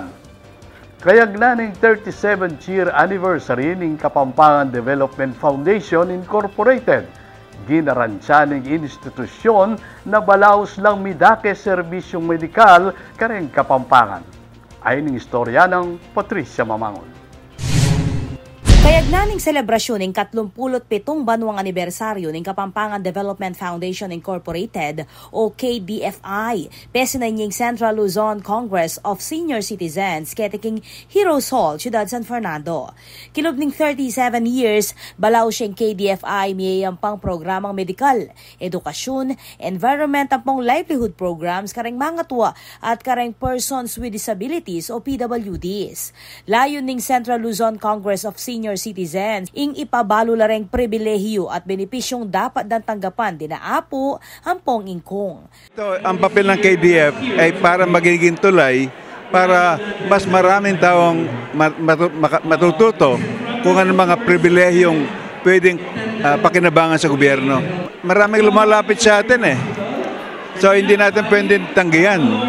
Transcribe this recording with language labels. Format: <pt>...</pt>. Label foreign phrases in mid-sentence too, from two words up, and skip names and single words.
<pam>Kayagnaning</pam> <en>37th year anniversary</en> <pam>ng Kapampangan Development Foundation Incorporated. Ginaransya ng institusyon na balaos lang midake serbisyong medikal kareng Kapampangan. Ayon ng istorya ng Patricia Mamangon. Kayagnaning selebrasyon ng 37 banwang anibersaryo ng Kapampangan Development Foundation Incorporated o KDFI, pesinanying Central Luzon Congress of Senior Citizens ketiking Heroes Hall, Ciudad San Fernando. Kilubning 37 years, balaw siyang KDFI miyayampang programang medikal, edukasyon, environment ampong</pam> <en>livelihood programs</en> <pam>kareng mga tuwa at kareng</pam> <en>persons with disabilities</en> <pam>o PWDs. Layon ng Central Luzon Congress of Senior Citizens ing ipabalo lareng pribilehiyo at benepisyong dapat dan tanggapan dinaapo ampong ingkong.</pam> <tl>Ito, ang papel ng KDF ay para magiging tulay para mas maraming taong matututo kung ano mga pribilehiyong pwedeng pakinabangan sa gobyerno. Maraming lumalapit sa atin So hindi natin pwedeng tanggihan.</tl>